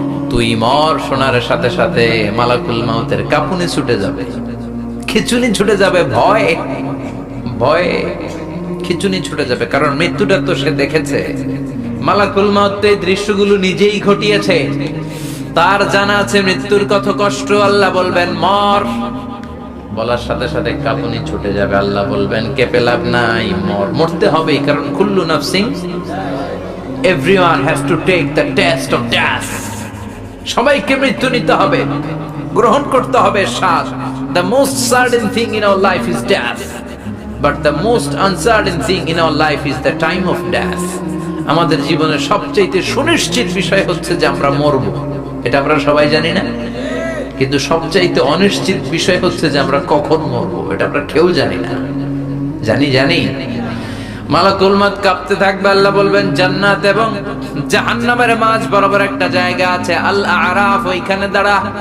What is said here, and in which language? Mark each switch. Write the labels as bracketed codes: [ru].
[bn] তুই মর শোনার সাথে সাথে মালাকুল মাউতের কাঁপুনি ছুটে যাবে, খিচুনি ছুটে যাবে, ভয় ভয়ে খিচুনি ছুটে যাবে। কারণ মৃত্যুটা তো সে দেখেছে। মালাকুল মাউত এই দৃশ্যগুলো নিজেই ঘটিয়েছে, তার জানা আছে মৃত্যুর কত কষ্ট। আল্লাহ বলবেন মর, বলার সাথে সাথে কাঁপুনি ছুটে যাবে। আল্লাহ বলবেন কেঁপে লাভ নাই, মর, মরতে হবে। [en] কারণ [ar] কুল্লু নাফসিন, [en] everyone has to take the test of death. [bn] সবাইকে মৃত্যু নিতে হবে, গ্রহণ করতে হবে শ্বাস। [en] The most certain thing in our life is death, but the most uncertain thing in our life is the time of death. [bn] আমাদের জীবনের সবচেয়ে সুনিশ্চিত বিষয় হচ্ছে যে আমরা মরব, এটা আমরা সবাই জানি না? কিন্তু সবচাইতে অনিশ্চিত বিষয় হচ্ছে যে আমরা কখন মরবো, এটা আমরা কেউ জানি না। জানি মালাকুল মাউত কাঁপতে থাকবে। আল্লাহ বলবেন জান্নাত এবং জাহান্নামের মাঝ বরাবর একটা জায়গা আছে, আল আরাফ, ওইখানে দাঁড়া।